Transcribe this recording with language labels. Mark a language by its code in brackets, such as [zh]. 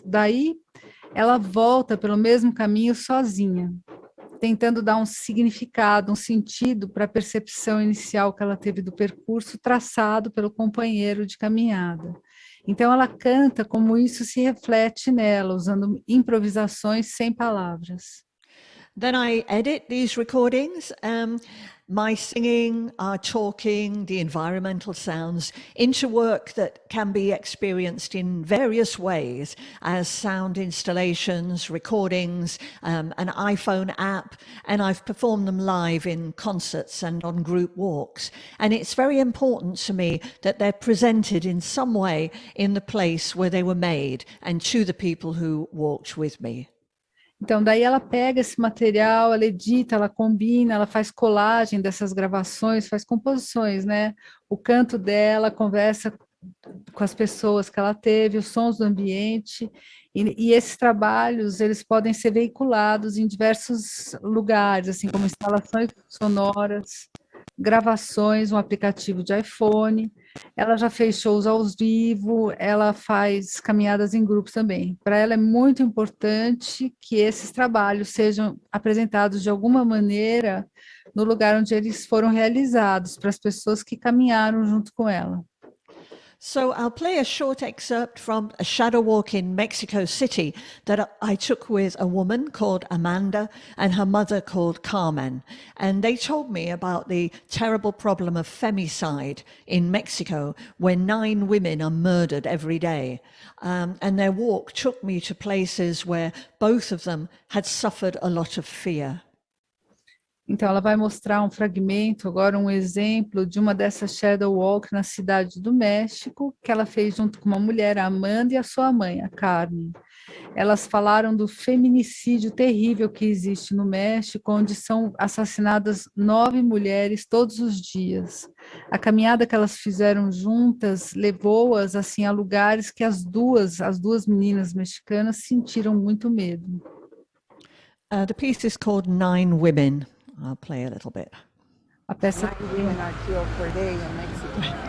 [pt] Daí, ela volta pelo mesmo caminho sozinha, tentando dar um significado, um sentido para a percepção inicial que ela teve do percurso traçado pelo companheiro de caminhada. Então, ela canta como isso se reflete nela, usando improvisações sem palavras. [en] Then I edit these recordings, my singing, our talking, the environmental sounds, into work that can be experienced in various ways as sound installations, recordings, an iPhone app, and I've performed them live in concerts and on group walks. And it's very important to me that they're presented in some way in the place where they were made and to the people who walked with me. [pt] Então, daí ela pega esse material, ela edita, ela combina, ela faz colagem dessas gravações, faz composições, né? O canto dela, conversa com as pessoas que ela teve, os sons do ambiente, e esses trabalhos, eles podem ser veiculados em diversos lugares, assim como instalações sonoras, gravações, um aplicativo de iPhone. Ela já fez shows ao vivo, ela faz caminhadas em grupos também. Para ela é muito importante que esses trabalhos sejam apresentados de alguma maneira no lugar onde eles foram realizados, para as pessoas que caminharam junto com ela. [en] So I'll play a short excerpt from a shadow walk in Mexico City that I took with a woman called Amanda and her mother called Carmen. And they told me about the terrible problem of femicide in Mexico, where 9 women are murdered every day. And their walk took me to places where both of them had suffered a lot of fear. [pt] Então, ela vai mostrar um fragmento, agora um exemplo de uma dessas shadow walk na cidade do México, que ela fez junto com uma mulher, a Amanda, e a sua mãe, a Carmen. Elas falaram do feminicídio terrível que existe no México, onde são assassinadas 9 mulheres todos os dias. A caminhada que elas fizeram juntas levou-as assim a lugares que as duas meninas mexicanas sentiram muito medo. [en] The piece is called Nine Women. I'll play a little bit. [pt] A peça [en] 9 women are killed per day in Mexico.